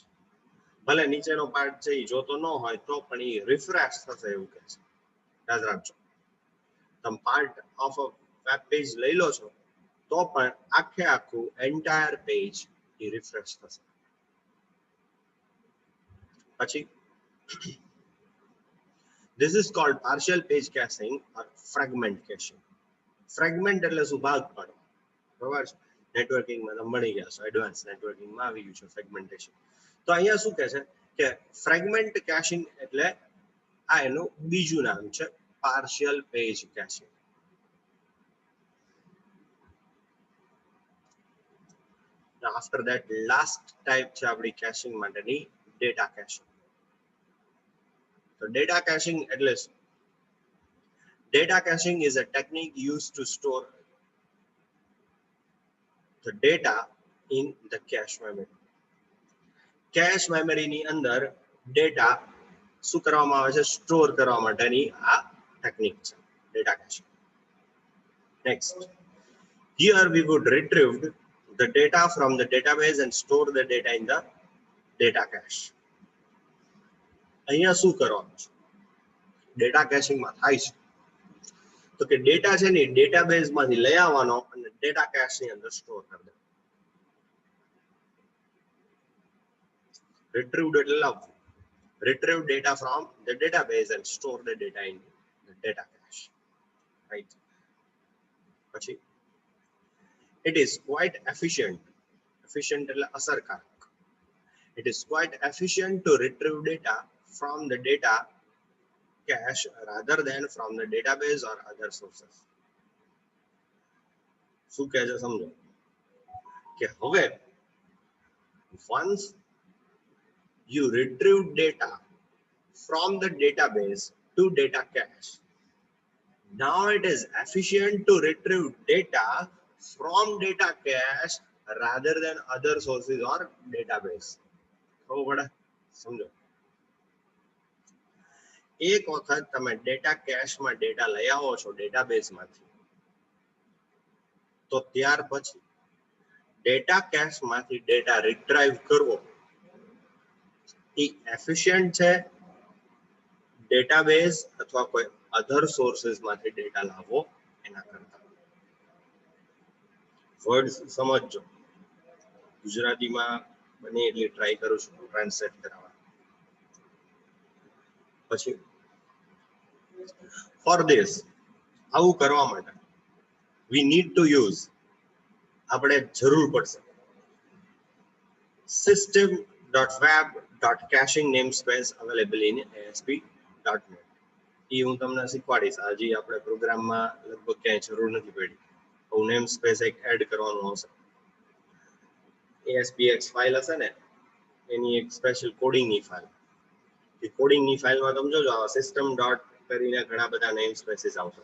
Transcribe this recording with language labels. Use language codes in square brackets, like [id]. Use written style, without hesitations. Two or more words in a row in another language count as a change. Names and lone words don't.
[gu] ભલે નીચેનો પાર્ટ છે એ જોતો ન હોય તો પણ એ રિફ્રેશ થશે એવું કહે છે. યાદ રાખજો, તમે [en] part of a web page [gu] લઈ લો છો તો પણ આખું [en] entire page [gu] એ રિફ્રેશ થશે. [en] પછી this is called partial page caching or fragment caching. [gu] ફ્રેગમેન્ટ એટલે શું, ભાગ પાડો, બરાબર છે. નેટવર્કિંગમાં તમે ભણી ગયા છો, એડવાન્સ નેટવર્કિંગમાં આવી ગયું છે ફ્રેગમેન્ટેશન. તો અહીંયા શું કહે છે કે [en] fragment caching [gu] એટલે આ એનું બીજું નામ છે, [en] partial page caching. After that, last type [gu] છે આપણી કેશિંગ માટેની [en] data caching. [gu] તો [en] data caching [gu] એટલે શું? [en] Data caching is a technique used to store the data in the cache memory. [gu] કેશ મેમરીની અંદર ડેટા શું કરવામાં આવે છે, સ્ટોર કરવા માટેની આ ટેકનિક છે [en] data caching. [gu] નેક્સ્ટ, [en] here we would retrieve the data from the database and store the data in the data cache. [gu] અહીંયા શું કરવાનું છે ડેટા કેશિંગમાં થાય છે, તો કે ડેટા છે ને ડેટાબેઝ માંથી લઈ આવવાનો અને [en] data cache [gu] ની અંદર સ્ટોર કરી દેવાનો. retrieved એટલે લાવવું, [en] retrieve data from the database and store the data in the data cache, right? પછી it is quite efficient [gu] એટલે અસરકારક. [en] It is quite efficient to retrieve data from the data cache rather than from the database or other sources. [gu] શું કહે છે સમજો કે હવે [en] once you retrieve data from the database to data cache, now it is efficient to retrieve data from data cache rather than other sources or database. [gu] સમજો, એક વખત તમે ડેટા કેશમાં ડેટા લઈ આવો છો ડેટાબેઝમાંથી, તો ત્યાર પછી [en] data cache [gu] માંથી ડેટા રિટ્રાઈવ કરવો એ એફિશિયન્ટ છે ડેટાબેઝ અથવા કોઈ [en] other sources [gu] માંથી ડેટા લાવવો એના કરતા. વર્ડ્સ સમજજો, ગુજરાતીમાં બને એટલી ટ્રાય કરું છું ટ્રાન્સલેટ કરાવવા. [en] પછી for this, [gu] આવું કરવા માટે [en] we need to use, [gu] આપણે જરૂર પડશે [en] system.web.caching namespace available in ASP.NET. [gu] એ હું તમને શીખવાડીશ. હજી આપણે પ્રોગ્રામમાં લગભગ ક્યાંય જરૂર નથી પડી. હું નેમ સ્પેસ એક એડ કરવાનું આવશે. ASPX ફાઇલ હશે ને એની એક સ્પેશિયલ કોડિંગની ફાઇલ, એ કોડિંગની ફાઇલમાં તમે જોજો આવા [en] system dot [gu] કરીને ઘણા બધા નેમ સ્પેસીસ આવશે.